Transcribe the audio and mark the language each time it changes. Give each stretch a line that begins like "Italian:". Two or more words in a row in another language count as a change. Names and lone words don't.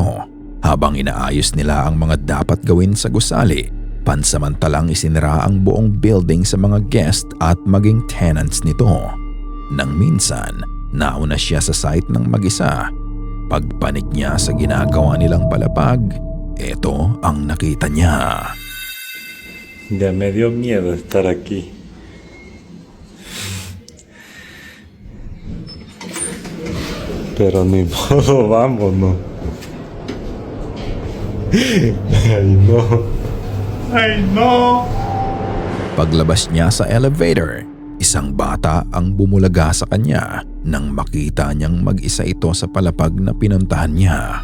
Filipino: Habang inaayos nila ang mga dapat gawin sa gusali, pansamantalang isinira ang buong building sa mga guest at maging tenants nito. Nang minsan, nauna siya sa site ng mag-isa. Pagpanik niya sa ginagawa nilang palapag, ito ang nakita niya.
Spanish: Ya me dio miedo estar aquí. Pero ni modo, vámonos. Ay, no. Ay, no!
Filipino: Paglabas niya sa elevator, isang bata ang bumulaga sa kanya nang makita niyang mag-isa ito sa palapag na pinuntahan niya.